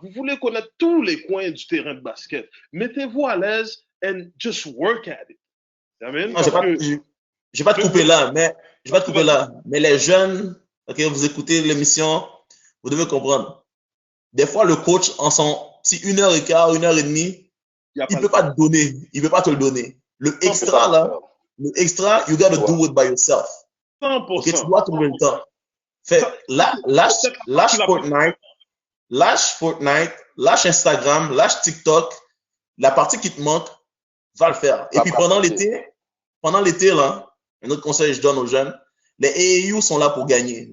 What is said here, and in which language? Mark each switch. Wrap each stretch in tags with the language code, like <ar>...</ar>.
<fr>Vous voulez connaître tous les coins du terrain de basket. Mettez-vous à l'aise</fr> <en>and just work at it.</en> <fr>Amen? Je vais pas te couper là, mais les jeunes, ok, vous écoutez l'émission, vous devez comprendre. Des fois, le coach, en son petit 1h15, 1h30, il peut pas te donner, il peut pas te le donner. Le extra, là,</fr> <en>you gotta do it by yourself.</en> <fr>100%. Ok, tu dois trouver le temps. Fait, lâche Fortnite, lâche Instagram, lâche TikTok. La partie qui te manque, va le faire. Et puis pendant l'été, là, un autre conseil que je donne aux jeunes, les AAU sont là pour gagner.</fr>